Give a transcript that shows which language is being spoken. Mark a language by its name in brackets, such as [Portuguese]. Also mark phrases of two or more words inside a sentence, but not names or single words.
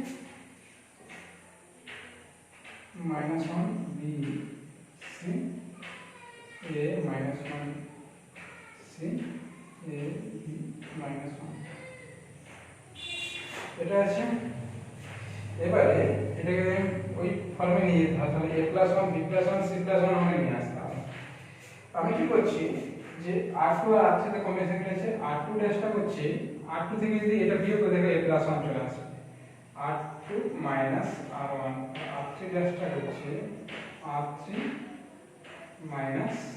[English] minus 1 b c a minus 1 c a b minus 1 [Bangla] এটা আছে এবারে এটাকে ওই ফর্মে নিয়ে যেতে হবে তাহলে a plus 1 b plus 1 c plus 1 আমরা নিয়ে আসতে হবে আমি কি করছি যে r2 আর r3 তে কম্বিনেশন করেছে r2 ড্যাশটা করছি r2 থেকে যদি এটা বিয়োগ করে দেখো a plus 1 চলে আসে r2 minus r1 r3 ড্যাশটা হচ্ছে r3 minus